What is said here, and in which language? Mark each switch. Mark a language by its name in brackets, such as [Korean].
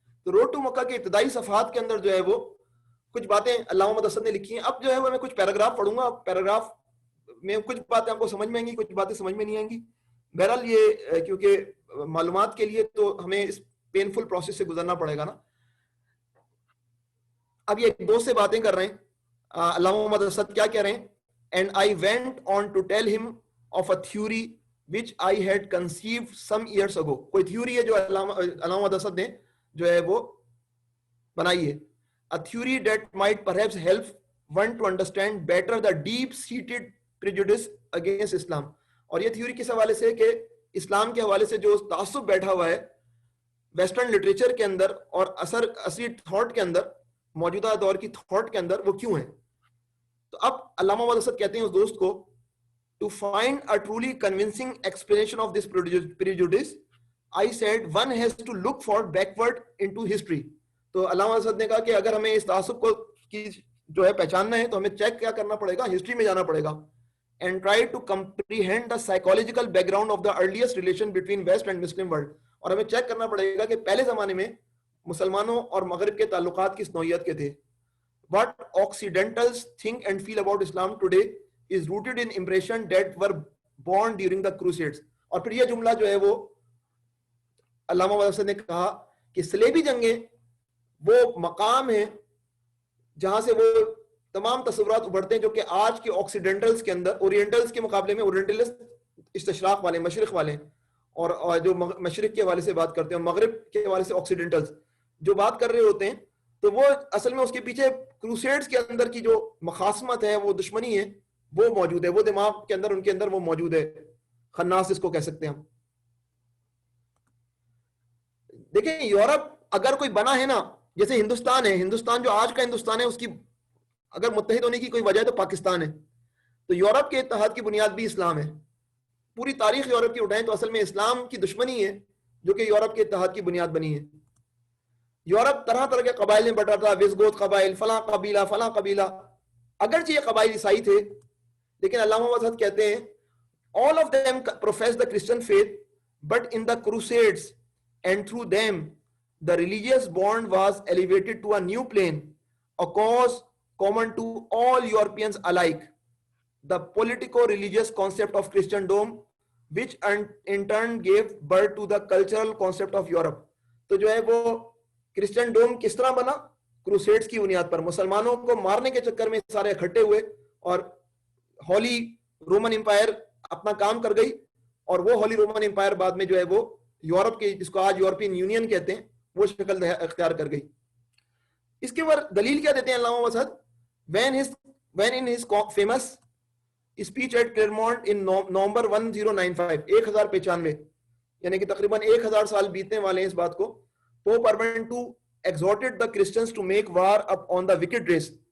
[Urdu] تو road to مکہ کے ابتدائی صفحات کے اندر جو ہے وہ کچھ باتیں علامہ محمد اسد نے لکھی ہیں. اب جو ہے وہ میں کچھ پیراگراف پڑھوں گا, پیراگراف میں کچھ باتیں آپ کو سمجھ میں آئیں گی, کچھ باتیں سمجھ میں نہیں آئیں گی. بہرحال یہ کیونکہ معلومات کے لیے تو ہمیں اس پینفل پروسیس سے گزرنا پڑے گا نا. اب یہ ایک دوست سے باتیں کر رہے ہیں, [English] علامہ محمد اسد کیا کہہ رہے ہیں, and I went on to tell him of a theory which I had conceived some years ago. [Urdu] کوئی تھیوری ہے جو علامہ محمد اسد نے جو ہے وہ بنائی ہے. [English] A theory that might perhaps help one to understand better the deep-seated prejudice against Islam. [Urdu] اور یہ تھیوری کس حوالے سے کہ اسلام کے حوالے سے جو تعصب بیٹھا ہوا ہے ویسٹرن لٹریچر کے اندر اور عصری تھاٹ کے اندر, موجودہ دور کی تھاٹ کے اندر, وہ کیوں ہے. تو اب علامہ محمد اسد کہتے ہیں اس دوست کو, [English] to find a truly convincing explanation of this prejudice, I said one has to look for backward into history. [Urdu] تو علامہ اسد نے کہا کہ اگر ہمیں اس تعصب کو کی جو ہے پہچاننا ہے تو ہمیں چیک کیا کرنا پڑے گا, [English] History میں جانا پڑے گا, and try to comprehend the psychological background of the earliest relation between West and Muslim world. [Urdu] اور ہمیں چیک کرنا پڑے گا کہ پہلے زمانے میں مسلمانوں اور مغرب کے تعلقات کس نوعیت کے تھے. [English] What Occidentals think and feel about Islam today is rooted in impression that were born during the Crusades. [Urdu] اور پھر یہ جملہ جو ہے وہ علامہ واسط نے کہا کہ صلیبی جنگیں وہ مقام ہے جہاں سے وہ تمام تصورات ابھرتے ہیں جو کہ آج کے آکسیڈنٹلز کے اندر, اورینٹلز کے مقابلے میں اورینٹلسٹ استشراق والے, مشرق والے, اور جو مشرق کے حوالے سے بات کرتے ہیں, مغرب کے حوالے سے آکسیڈنٹلز جو بات کر رہے ہوتے ہیں, تو وہ اصل میں اس کے پیچھے کروسیڈز کے اندر کی جو مخاصمت ہے, وہ دشمنی ہے, وہ موجود ہے, وہ دماغ کے اندر, ان کے اندر وہ موجود ہے, خناس اس کو کہہ سکتے ہیں ہم. دیکھیں یورپ اگر کوئی بنا ہے نا, جیسے ہندوستان ہے, ہندوستان جو آج کا ہندوستان ہے اس کی اگر متحد ہونے کی کوئی وجہ ہے تو پاکستان ہے. تو یورپ کے اتحاد کی بنیاد بھی اسلام ہے. پوری تاریخ یورپ کی اٹھائیں تو اصل میں اسلام کی دشمنی ہے جو کہ یورپ کے اتحاد کی بنیاد بنی ہے. یورپ طرح طرح کے قبائل میں بٹا تھا, وزگوت قبائل, فلاں قبیلہ فلاں قبیلہ, اگرچہ یہ قبائل عیسائی تھے لیکن علامہ واسط کہتے ہیں [English] all of them profess the Christian faith, but in the Crusades and through them the religious bond was elevated to a new plane, a cause common to all Europeans alike, the politico-religious concept of Christendom, which in turn gave birth to the cultural concept of Europe. [Urdu] تو جو ہے وہ Christian کس طرح بنا؟ Crusades کی بنیاد پر. مسلمانوں کو مارنے کے چکر میں سارے اکٹھے ہوئے اور ہولی رومن امپائر اپنا کام کر گئی, اور وہ ہولی رومن امپائر بعد میں جو ہے وہ یورپ کے, جس کو آج یورپین یونین کہتے ہیں, وہ شکل اختیار کر گئی. اس کے بعد دلیل کیا دیتے ہیں علامہ واسط؟ [English] when in his famous speech at Clermont in November 1095, 1095, [Urdu] یعنی کہ تقریباً 1000 سال بیتنے والے ہیں اس بات کو, [English] Pope Urban II exhorted the Christians to make war on the wicked race.